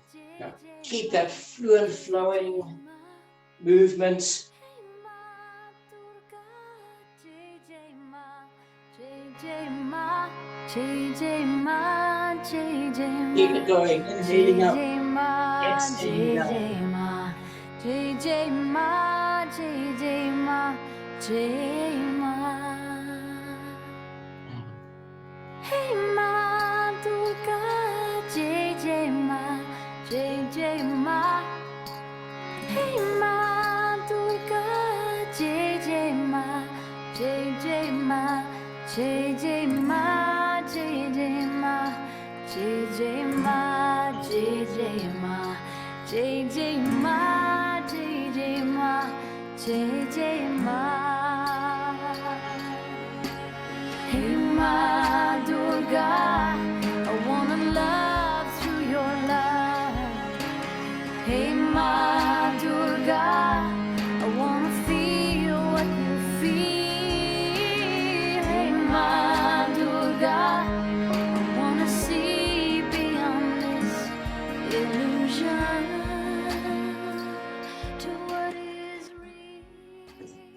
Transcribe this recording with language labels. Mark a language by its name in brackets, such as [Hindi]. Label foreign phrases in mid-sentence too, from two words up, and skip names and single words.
[English] Now, keep that fluent flowing movement. Keep it going, inhaling up, exhaling down. [Hindi] हे माँ दुर्गा, जय माँ, जय माँ. हे माँ दुर्गा, जय माँ, जय माँ, जय माँ, जय माँ, जय माँ, जय माँ, जय माँ, जय माँ, जय माँ. [English] Hey Ma Durga, I wanna love through your love. Hey Ma Durga, I wanna feel what you feel. Hey Ma Durga, I wanna see beyond this illusion to what is real.